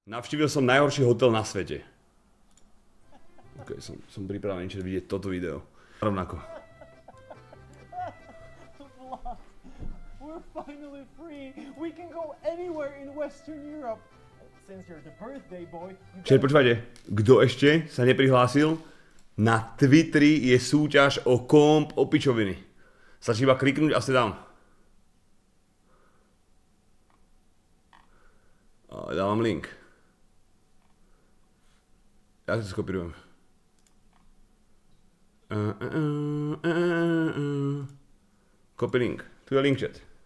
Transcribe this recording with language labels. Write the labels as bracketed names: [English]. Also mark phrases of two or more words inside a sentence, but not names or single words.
[Slovak] Navštívil som najhorší hotel na svete. Ok, som pripravený vidieť toto video. Rovnako. [English] We're finally free. We can go anywhere in Western Europe. Since you're the birthday boy. [Slovak] Čiže počúvajte, kto ešte sa neprihlásil, na Twitteri je súťaž o komp o pičoviny. Stačí iba kliknúť a ste tam. Dávam link. Ja to skopírujem. [English] Copy link. [Slovak] Tu je link chat.